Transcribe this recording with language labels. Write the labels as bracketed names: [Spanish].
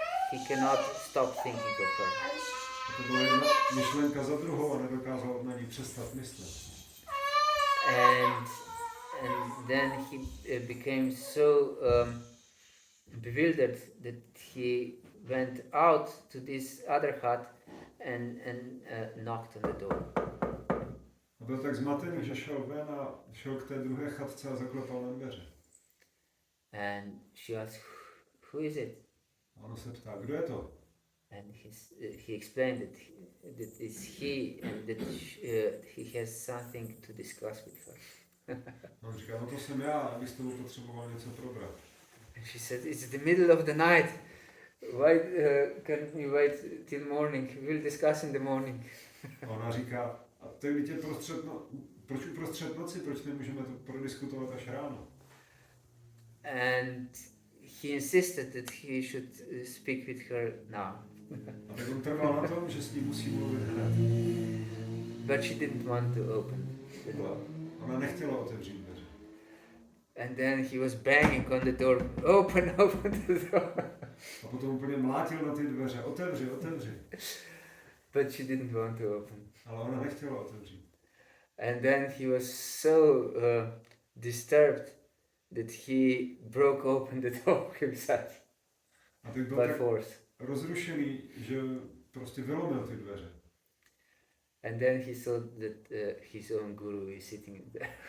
[English] He cannot stop thinking of her. [Czech] A to byla jedna myšlenka za druhou a nedokázal na ní přestat myslet. [English] And then he became so bewildered that he went out to this other hut and knocked on the door. [Czech] A byl tak zmatený, že šel ven a šel k té druhé chatce a zaklepal na dveře. [English] And she asked, who is it? [Czech] A ono se ptá, kdo je to? [English] And he explained that it's he and that he has something to discuss with her. [Czech] A on říká, no to jsem já, abych s tebou potřeboval něco probrat. [English] And she said, it's the middle of the night. Why can't we wait till morning? We'll discuss in the morning. [Czech] A ona říká, a teď je proč uprostřed noci, proč nemůžeme to prodiskutovat až ráno? [English] And he insisted that he should speak with her now. [Czech] A tak on trval na tom, že s ní musí mluvit hned. [English] But she didn't want to open the door. [Czech] Ona nechtěla otevřít dveře. [English] And then he was banging on the door. Open the door. [Czech] A potom úplně mlátil na ty dveře. Otevři. [English] But she didn't want to open. [Czech] Ale ona nechtěla otevřít. [English] And then he was so disturbed that he broke open the door himself. [Czech] A tak byl [English] by [Czech] tak [English] force. [Czech] rozrušený, že prostě vylomil ty dveře. [English] And then he saw that his own guru is sitting there.